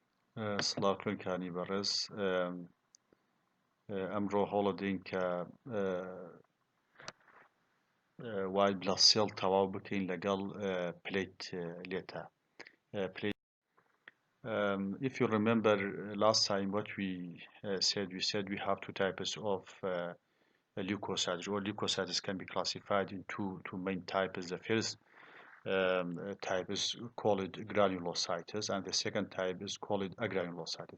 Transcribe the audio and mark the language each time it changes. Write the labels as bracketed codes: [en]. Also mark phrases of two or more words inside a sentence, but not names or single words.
[ckb] سلااوکن کانی بەڕێز ئەمڕۆ هەوڵەدەین کە [en] white blood cell [ckb] تەواو بکەین لەگەڵ پلێتلێتە. [en] If you remember last time what we said we have two types of leukocytes, or leukocytes can be classified in two main types. The first type is called granulocytes, and the second type is called agranulocytes.